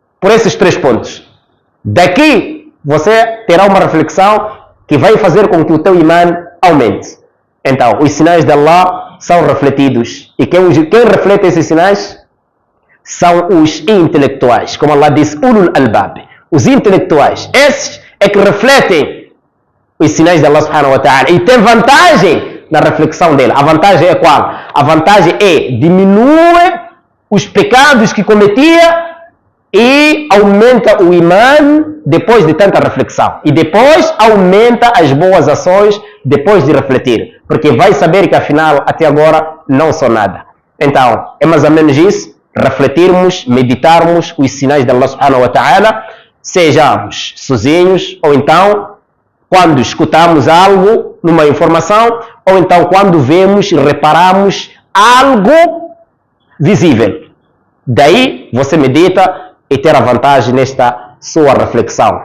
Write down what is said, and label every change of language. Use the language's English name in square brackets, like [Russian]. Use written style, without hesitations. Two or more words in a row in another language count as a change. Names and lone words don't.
[Portuguese] por esses 3 pontos. Daqui você terá uma reflexão que vai fazer com que o teu imã aumente. Então, os sinais de Allah são refletidos. E quem reflete esses sinais são os intelectuais. Como Allah diz, [Arabic] أولو الألباب. [Portuguese] Os intelectuais. Esses é que refletem os sinais de [Arabic] الله سبحانه وتعالى. [Portuguese] E tem vantagem na reflexão dele. A vantagem é qual? A vantagem é diminuir os pecados que cometia e aumenta o imã depois de tanta reflexão. E depois aumenta as boas ações depois de refletir. Porque vai saber que afinal até agora não sou nada. Então, é mais ou menos isso. Refletirmos, meditarmos os sinais de [Arabic] الله سبحانه وتعالى, [Portuguese] sejamos sozinhos, ou então quando escutamos algo, numa informação, ou então quando vemos, reparamos algo visível. Daí você medita e ter a vantagem nesta sua reflexão.